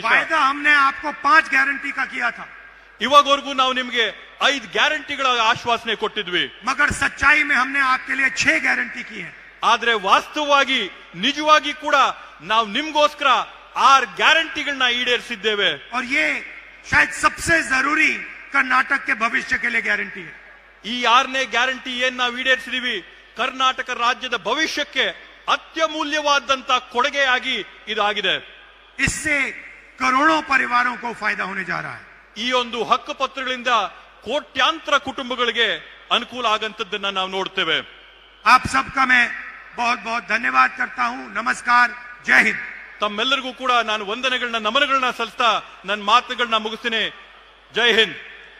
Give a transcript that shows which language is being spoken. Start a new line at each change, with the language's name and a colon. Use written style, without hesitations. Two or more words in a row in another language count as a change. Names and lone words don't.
Hindi: वायदा हमने आपको 5 गारंटी का किया था।
Kannada: ಇವಾಗವರೆಗೂ ನಾವು ನಿಮಗೆ 5 ಗ್ಯಾರಂಟಿಗಳ ಆಶ್ವಾಸನೆ ಕೊಟ್ಟಿದ್ವಿ,
Hindi: मगर सच्चाई में हमने आपके लिए 6 गारंटी की है।
Kannada: ಆದ್ರೆ ವಾಸ್ತವವಾಗಿ ನಿಜವಾಗಿ ಕೂಡ ನಾವು ನಿಮ್ಗೋಸ್ಕರ 6 ಗ್ಯಾರಂಟಿಗಳನ್ನ ಈಡೇರಿಸಿದ್ದೇವೆ।
Hindi: और ये शायद सबसे जरूरी कर्नाटक के भविष्य के लिए गारंटी है।
Kannada: ಈ 6ನೇ ಗ್ಯಾರಂಟಿ ಏನ್ ನಾವು ಈಡೇರಿಸಿದೀವಿ ಕರ್ನಾಟಕ ರಾಜ್ಯದ ಭವಿಷ್ಯಕ್ಕೆ ಅತ್ಯಮೂಲ್ಯವಾದಂತ ಕೊಡುಗೆಯಾಗಿ ಇದಾಗಿದೆ।
Hindi: इससे करोड़ों परिवारों को फायदा होने जा रहा है।
Kannada: ಈ ಒಂದು ಹಕ್ಕು ಪತ್ರಗಳಿಂದ ಕೋಟ್ಯಾಂತರ ಕುಟುಂಬಗಳಿಗೆ ಅನುಕೂಲ ಆಗಂತದ್ದನ್ನ ನಾವು ನೋಡ್ತೇವೆ।
Hindi: आप सबका मैं बहुत बहुत धन्यवाद करता हूं। नमस्कार, जय हिंद।
Kannada: ತಮ್ಮೆಲ್ಲರಿಗೂ ಕೂಡ ನಾನು ವಂದನೆಗಳನ್ನ ನಮನಗಳನ್ನ ಸಲ್ಲಿಸ್ತಾ ನನ್ನ ಮಾತುಗಳನ್ನ ಮುಗಿಸ್ತೀನಿ। ಜೈ ಹಿಂದ್।